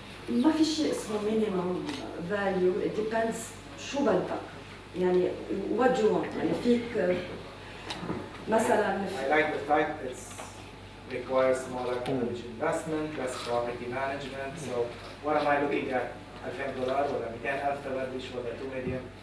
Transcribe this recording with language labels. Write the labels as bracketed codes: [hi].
[ar] ما في شيء اسمه minimum value. [en] it depends [ar] شو بدك يعني [en] what do you want. [ar] يعني فيك مثلا [en] I like the fact it requires smaller average investment, less property management. So what am I looking at? [ar] $2000 ولا 200,000 تبديش ولا 2 million?